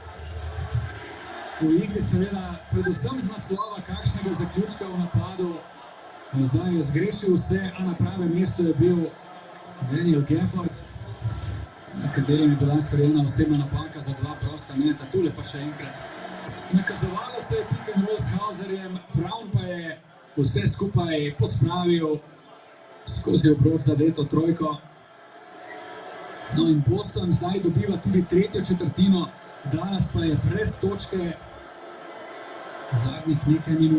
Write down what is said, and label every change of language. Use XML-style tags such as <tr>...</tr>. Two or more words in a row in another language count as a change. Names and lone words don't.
<sl>V igri seveda predvsem z naslova kakšnega zaključka v napadu. Zdaj je zgrešil vse, a na pravem mestu je bil Daniel Gafford, na katerem je bila storjena osebna napaka za 2 prosta meta. Tule pa še enkrat. Nakazovalo se je</sl> <en>pick and roll</en> <sl>s Hauserjem, Brown pa je vse skupaj pospravil skozi obrok zadeto trojko. No in Boston zdaj dobiva tudi tretjo četrtino, danes pa je brez točke zadnjih nekaj minut.</sl>